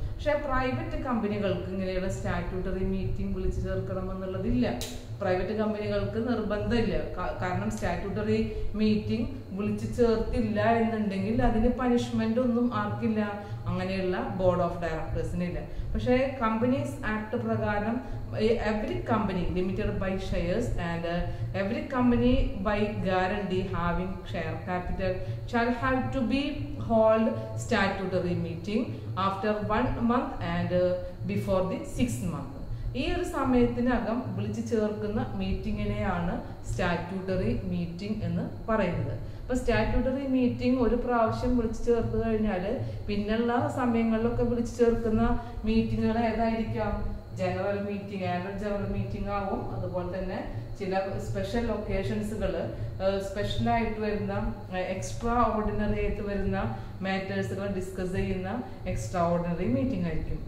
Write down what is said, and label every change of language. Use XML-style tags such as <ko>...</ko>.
<ml>പക്ഷെ പ്രൈവറ്റ് കമ്പനികൾക്ക് ഇങ്ങനെയുള്ള സ്റ്റാറ്റ്യൂട്ടറി മീറ്റിംഗ് വിളിച്ചു ചേർക്കണം എന്നുള്ളതില്ല. പ്രൈവറ്റ് കമ്പനികൾക്ക് നിർബന്ധമില്ല. കാരണം സ്റ്റാറ്റ്യൂട്ടറി മീറ്റിംഗ് വിളിച്ചു ചേർത്തില്ല എന്നുണ്ടെങ്കിൽ അതിന് പനിഷ്മെന്റ് ഒന്നും ആർക്കില്ല, അങ്ങനെയുള്ള ബോർഡ് ഓഫ് ഡയറക്ടേഴ്സിനില്ല. പക്ഷേ കമ്പനീസ് ആക്ട് പ്രകാരം</ml> <en>every company limited by shares and every company by guarantee having share capital shall have to be hold statutory meeting after 1 month and before the 6th month.</en> <ml>ഈ ഒരു സമയത്തിനകം വിളിച്ചു ചേർക്കുന്ന മീറ്റിങ്ങിനെയാണ് statutory meeting എന്ന് പറയുന്നത്. അപ്പൊ statutory meeting ഒരു പ്രാവശ്യം വിളിച്ചു ചേർത്ത് കഴിഞ്ഞാൽ പിന്നുള്ള സമയങ്ങളിലൊക്കെ വിളിച്ചു ചേർക്കുന്ന മീറ്റിങ്ങുകൾ ഏതായിരിക്കാം? General meeting, annual general meeting ആവും. അതുപോലെ തന്നെ ചില സ്പെഷ്യൽ ഒക്കേഷൻസുകൾ, സ്പെഷ്യലായിട്ട് വരുന്ന എക്സ്ട്രാ ഓർഡിനറി ആയിട്ട് വരുന്ന മാറ്റേഴ്സുകൾ ഡിസ്കസ് ചെയ്യുന്ന എക്സ്ട്രാ ഓർഡിനറി മീറ്റിംഗ് ആയിരിക്കും.</ml>